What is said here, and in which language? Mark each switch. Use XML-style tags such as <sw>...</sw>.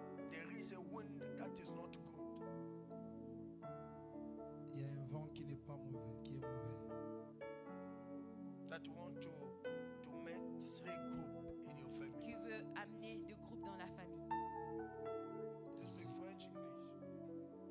<en>There is a wind that is not good.</en> <fr>Il y a un vent qui n'est pas mauvais, qui est mauvais.</fr> <en>That want to make 3 groups in your family.</en> <fr>Qui veut amener 2 groupes dans la famille.</fr> <en>You speak French, English.</en>